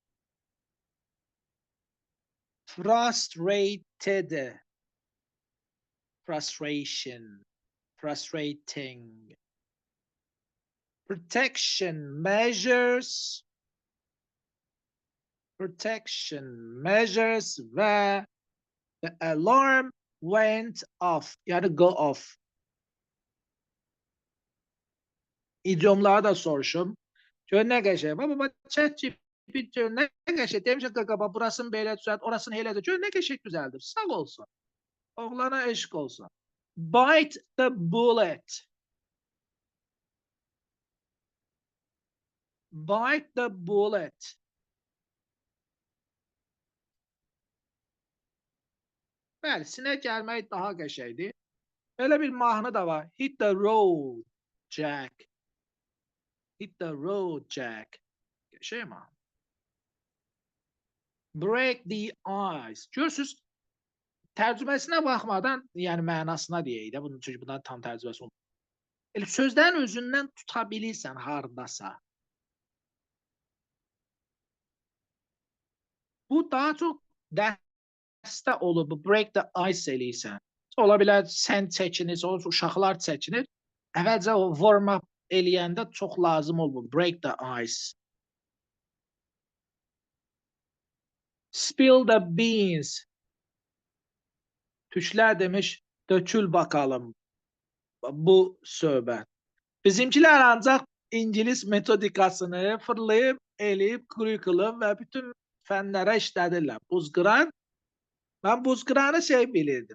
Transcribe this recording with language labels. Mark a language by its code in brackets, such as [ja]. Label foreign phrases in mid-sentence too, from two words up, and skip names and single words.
[en] Frustrated. Frustration. Frustrating. Protection measures. Protection measures və the alarm went off. Yəni go off. [az] İdiomları da soruşum. Gör nə qəşəng. Baba ChatGPT gör nə qəşəng. Demişəm qaqaba burasını belə düzəlt, orasını elə də. Gör nə qəşəng düzəldir. Sağ olsun. Oğlana eşq olsun. [en] Bite the bullet. Bite the bullet. [az] Bəli, sinə gəlmək daha qəşəngdir. Elə bir mahnı da var. [en] Hit the road, Jack. Hit the road, [az] Jack. Qəşəng mahnı. [en] Break the ice. [az] Görürsünüz, tərcüməsinə baxmadan, yəni mənasına deyək də, çünki bundan tam tərcüməsi olmur. Elə sözlərin özündən tuta bilirsən hardasa. Bu daha çox dəstə olur, bu [en] break the ice [az] eləyirsən. Ola bilər sən çəkinir, uşaqlar çəkinir. Əvvəlcə o [en] warm up [az] eləyəndə çox lazım olur, [en] break the ice. Spill the beans. [az] Türklər demiş, [tr] dökül bakalım [az] bu söhbət. Bizimkilər ancaq İngilis metodikasını fırlayıb, eləyib, curriculum və bütün fənlərə işlədirlər. Buzqıran, mən buzqıranı bilirdim.